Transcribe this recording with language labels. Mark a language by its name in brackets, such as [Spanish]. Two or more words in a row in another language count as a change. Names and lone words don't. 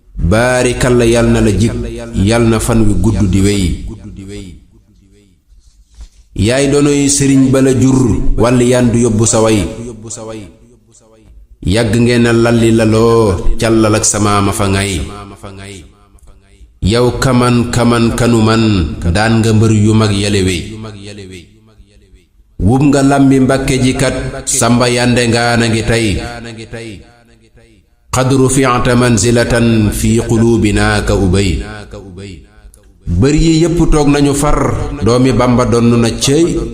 [Wolof] Baarikal la yal na la jig, yal na fan wi gudd di wéy. Yaay donoy sëriñ ba la jur, wàlli yaan du yóbbu sa way. Yàgg ngeen a lalli laloo, càllal ak sama ma fa ngay. Yow kaman kaman kanu man, daan nga mbër yu mag yale wey. Wub nga lambi Mbàkke ji kat, Samba Yande ngaa na ngi tey. [Arabic] قد رفعت منزلة في قلوبنا كأبي. [Wolof] Bër yi yépp toog nañu far, doomi Bamba donn na cey.